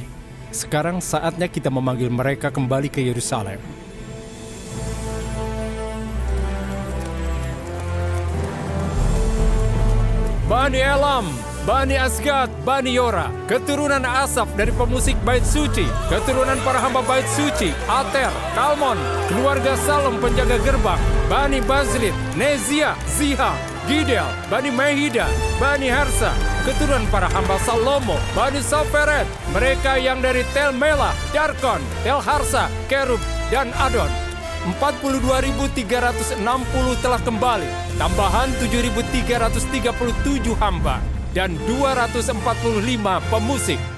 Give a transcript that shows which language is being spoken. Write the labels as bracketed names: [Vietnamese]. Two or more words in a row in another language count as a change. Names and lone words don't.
[Indonesian] Sekarang saatnya kita memanggil mereka kembali ke Yerusalem. Bani Elam, Bani Asgad, Bani Yora, keturunan Asaf dari pemusik bait suci, keturunan para hamba bait suci, Ater, Kalmon, keluarga Salom penjaga gerbang, Bani Bazlit, Nezia, Ziha, Gidel, Bani Mehida, Bani Harsa, keturunan para hamba Salomo, Bani Soferet, mereka yang dari Tel Melah, Darkon, Tel Harsa, Kerub, dan Adon. 42.360 telah kembali, tambahan 7.337 hamba. Dan 245 pemusik.